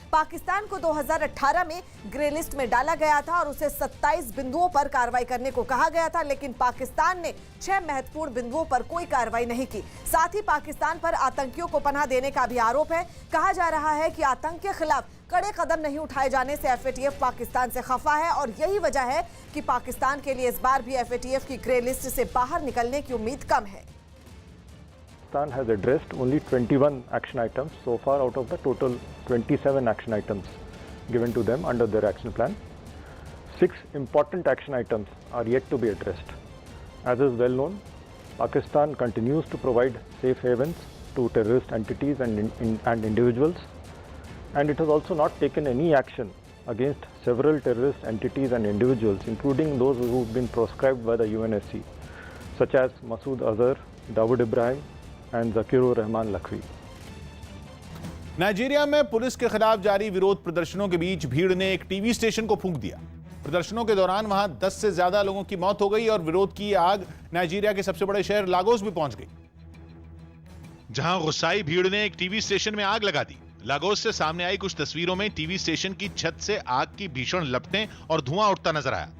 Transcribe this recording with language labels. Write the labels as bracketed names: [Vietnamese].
[Hindi] पाकिस्तान को 2018 में grey list में डाला गया था और उसे 27 बिंदुओं पर कार्रवाई करने को कहा गया था, लेकिन पाकिस्तान ने 6 महत्वपूर्ण बिंदुओं पर कोई कार्रवाई नहीं की। साथ ही पाकिस्तान पर आतंकियों को पनाह देने का भी आरोप है। कहा जा रहा है कि आतंक के खिलाफ कड़े कदम नहीं उठाए जाने से FATF पाकिस्तान से खफा है और यही वजह है कि पाकिस्तान के लिए इस बार भी FATF की ग्रे लिस्ट से बाहर निकलने की उम्मीद कम है। [English] Pakistan has addressed only 21 action items so far out of the total 27 action items given to them under their action plan. 6 important action items are yet to be addressed. As is well known, Pakistan continues to provide safe havens to terrorist entities and individuals, and it has also not taken any action against several terrorist entities and individuals, including those who have been proscribed by the UNSC, such as Masood Azhar, Dawood Ibrahim and Zakirur Rahman Lakhvi. [Hindi] Nigeria में police के खिलाफ जारी विरोध प्रदर्शनों के बीच भीड़ ने एक टीवी स्टेशन को फूंक दिया। प्रदर्शनों के दौरान वहां 10 से ज्यादा लोगों की मौत हो गई और विरोध की आग नाइजीरिया के सबसे बड़े शहर लागोस भी पहुंच गई, जहां गुस्साई भीड़ ने एक टीवी स्टेशन में आग लगा दी। लागोस से सामने आई कुछ तस्वीरों में टीवी स्टेशन की छत से आग की भीषण लपटें और धुआं उठता नजर आया।